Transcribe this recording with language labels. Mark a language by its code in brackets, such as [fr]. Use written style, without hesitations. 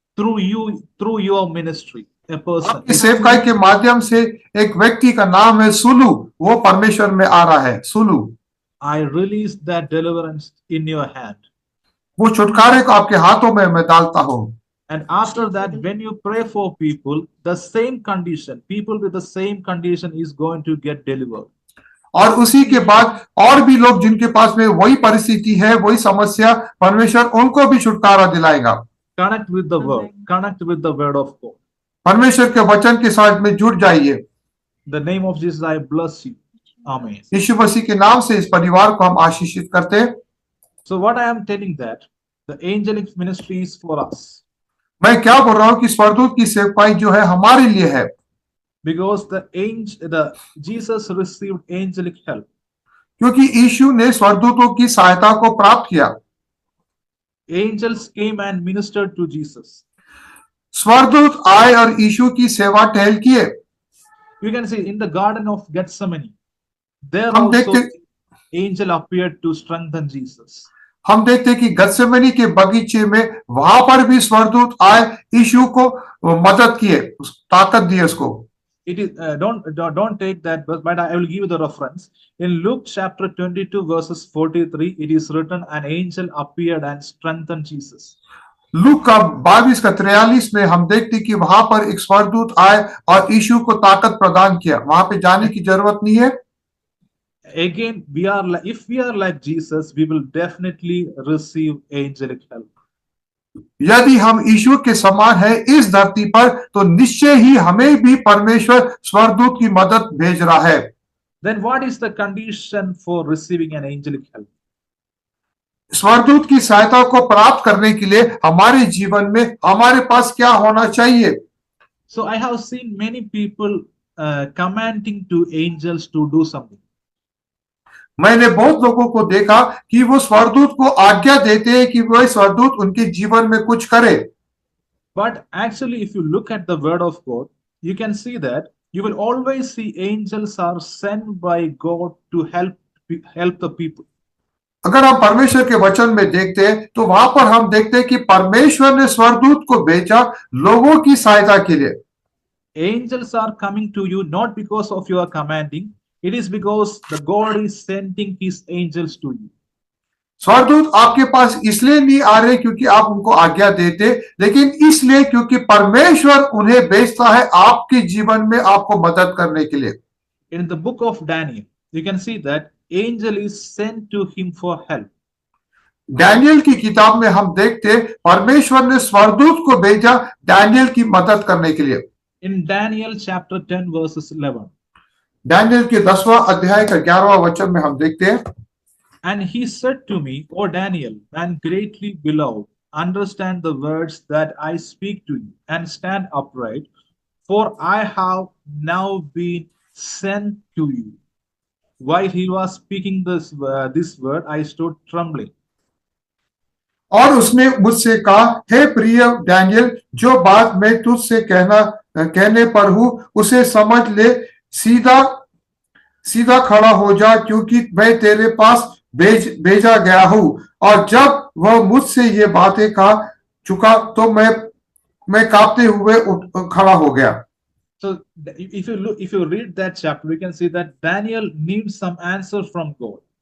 [en] Through you, through your ministry, a person. [hi] आपकी सेवकाई के माध्यम से एक व्यक्ति का नाम है सुलू, वो परमेश्वर में आ रहा है, Sulu. [en] I release that deliverance in your hand. [hi] वो छुटकारे को आपके हाथों में मैं डालता हूँ। [en] And after that, when you pray for people, the same condition, people with the same condition is going to get delivered. [hi] और उसी के बाद और भी लोग जिनके पास में वही परिस्थिति है, वही समस्या, परमेश्वर उनको भी छुटकारा दिलाएगा। [en] Connect with the word. Connect with the word of God. [hi] परमेश्वर के वचन के साथ में जुड़ जाइए। [en] The name of Jesus, I bless you. Amen. [hi] यीशु मसीह के नाम से इस परिवार को हम आशीषित करते हैं। [en] So what I am telling that the angelic ministry is for us. [hi] मैं क्या बोल रहा हूँ कि स्वर्गदूत की सेवकाई जो है हमारे लिए है। [en] Because Jesus received angelic help. [hi] क्योंकि यीशु ने स्वर्गदूतों की सहायता को प्राप्त किया। [en] Angels came and ministered to Jesus. [hi] स्वर्गदूत आए और यीशु की सेवा टहल किए। [en] You can see in the Garden of Gethsemane, there [hi] हम [en] also [hi] देखते [en] angel appeared to strengthen Jesus. [hi] हम देखते कि गत्सेमनी के बगीचे में वहां पर भी स्वर्गदूत आए, यीशु को मदद किए, ताकत दी उसको। [en] It is don't take that, but I will give you the reference. In Luke chapter 22 verses 43, it is written, an angel appeared and strengthened Jesus. [hi] Look का 22 का 43 में हम देखते कि वहां पर एक स्वर्गदूत आए और यीशु को ताकत प्रदान किया। वहां पे जाने की जरूरत नहीं है। [en] Again, if we are like Jesus, we will definitely receive angelic help. [hi] यदि हम यीशु के समान है इस धरती पर, तो निश्चय ही हमें भी परमेश्वर स्वर्गदूत की मदद भेज रहा है। [en] Then what is the condition for receiving an angelic help? [hi] स्वर्गदूत की सहायता को प्राप्त करने के लिए हमारे जीवन में हमारे पास क्या होना चाहिए? [en] So I have seen many people commanding to angels to do something. [hi] मैंने बहुत लोगों को देखा कि वो स्वर्गदूत को आज्ञा देते हैं कि वह स्वर्गदूत उनके जीवन में कुछ करे। [en] But actually, if you look at the word of God, you can see that you will always see angels are sent by God to help the people. [hi] अगर हम परमेश्वर के वचन में देखते हैं तो वहां पर हम देखते हैं कि परमेश्वर ने स्वर्गदूत को भेजा लोगों की सहायता के लिए। [en] Angels are coming to you not because of your commanding, it is because the God is sending his angels to you. [hi] स्वर्गदूत आपके पास इसलिए नहीं आ रहे क्योंकि आप उनको आज्ञा देते, लेकिन इसलिए क्योंकि परमेश्वर उन्हें भेजता है आपके जीवन में आपको मदद करने के लिए। [en] In the book of Daniel, you can see that angel is sent to him for help. [hi] Daniel की किताब में हम देखते परमेश्वर ने स्वर्गदूत को भेजा डैनियल की मदद करने के लिए। [en] In Daniel chapter 10 verses 11. [hi] Daniel के 10वां अध्याय का 11वां वचन में हम देखते हैं, [en] And he said to me, O Daniel, man greatly beloved, understand the words that I speak to you, and stand upright, for I have now been sent to you. While he was speaking this word, I stood trembling. [hi] और उसने मुझसे कहा, हे प्रिय Daniel, जो बात मैं तुझसे कहने पर हूं उसे समझ ले, सीधा सीधा खड़ा हो जा, क्योंकि मैं तेरे पास भेजा गया हूं। और जब वह मुझसे ये बातें कहा चुका तो मैं कांपते हुए खड़ा हो गया। [en] So if you read that chapter, we can see that Daniel needs some answer from God.